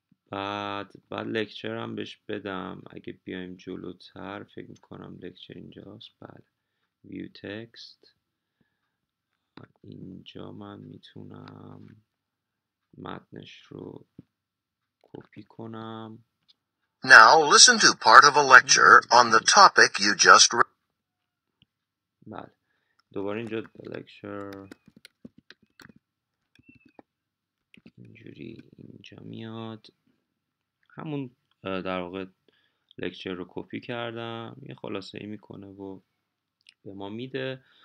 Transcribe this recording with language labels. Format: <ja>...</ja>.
<fa>بعد لکچر هم بهش بدم. اگه بیایم جلوتر فکر میکنم لکچر اینجاست. بله، ویو تکست. اینجا من میتونم متنش رو کپی کنم.</fa> <en>Now listen to part of a lecture on the topic you just read.</en> <fa>بله، دوباره اینجا لکچر اینجوری اینجا میاد. همون در واقع لکچر رو کپی کردم، یه خلاصه ای میکنه و به ما میده.</fa>